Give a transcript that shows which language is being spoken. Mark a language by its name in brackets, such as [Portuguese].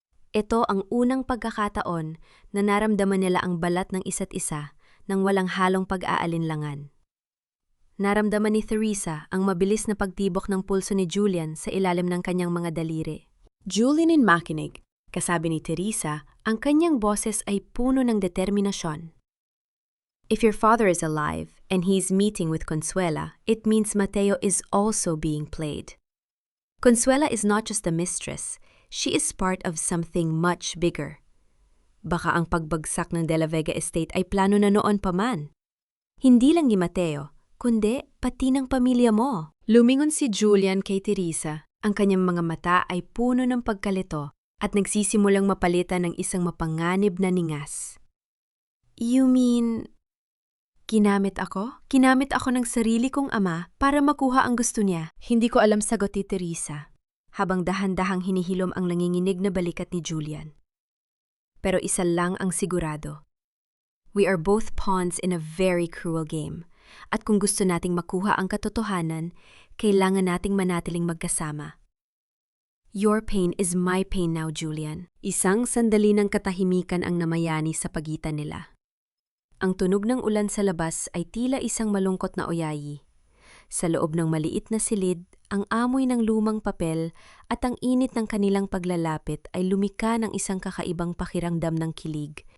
[Filipino] Ito ang unang pagkakataon na naramdaman nila ang balat ng isa't isa nang walang halong pag-aalinlangan. Naramdaman ni Teresa ang mabilis na pagtibok ng pulso ni Julian sa ilalim ng kanyang mga daliri. Julian in makinig, kasabi ni Teresa, ang kanyang boses ay puno ng determinasyon. [English] If your father is alive and he's meeting with Consuela, it means Mateo is also being played. Consuela is not just a mistress, she is part of something much bigger. [Filipino] Baka ang pagbagsak ng De La Vega Estate ay plano na noon pa man. Hindi lang ni Mateo, kundi pati ng pamilya mo. Lumingon si Julian kay Teresa. Ang kanyang mga mata ay puno ng pagkalito at nagsisimulang mapalitan ng isang mapanganib na ningas. [English] You mean, [Filipino] ginamit ako? Ginamit ako ng sarili kong ama para makuha ang gusto niya. Hindi ko alam, sagot ni Teresa, habang dahan-dahang hinihilom ang nanginginig na balikat ni Julian. Pero isa lang ang sigurado. [English] We are both pawns in a very cruel game. [Filipino] At kung gusto nating makuha ang katotohanan, kailangan nating manatiling magkasama. [English] Your pain is my pain now, Julian. [Filipino] Isang sandali ng katahimikan ang namayani sa pagitan nila. Ang tunog ng ulan sa labas ay tila isang malungkot na oyayi. Sa loob ng maliit na silid, ang amoy ng lumang papel at ang init ng kanilang paglalapit ay lumika ng isang kakaibang pakiramdam ng kilig,